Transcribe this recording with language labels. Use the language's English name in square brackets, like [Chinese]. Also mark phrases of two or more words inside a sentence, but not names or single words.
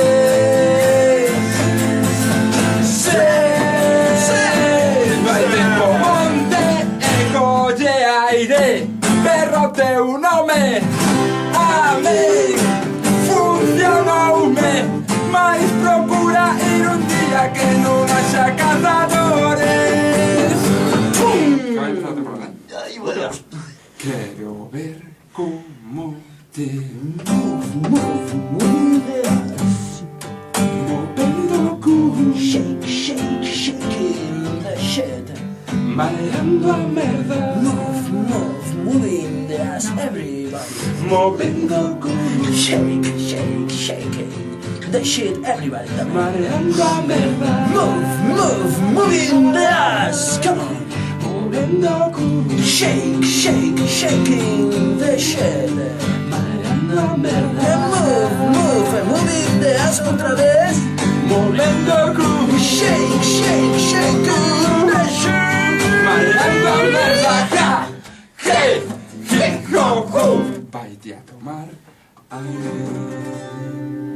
[Galician] Vai tempo monte e colle aire, perro teu nome, a min funcionoume, mais procura ir un día que non haxa cazadores. Vai empezar a temporada. Quero ver como te movendo o cu, [English] Shake, shake, shaking the shed. [Galician] mareando a merda, [English] Move, move, moving the ass, everybody. [Galician] movendo o cu, [English] Shake, shake, shaking the shit, everybody. [Galician] mareando a merda, [English] Move, move, moving the ass, come on. [Galician] movendo o cu, [English] Shake, shake, shaking the shed. [Galician] mareando a merda, [English] Move, move, moving the ass [Spanish] otra vez. [Galician] movendo o cu, [English] Shake, shake, shaking the shed. [Galician] mareando a merda, ja, hey, ho, ho. Vai-te a tomar aire.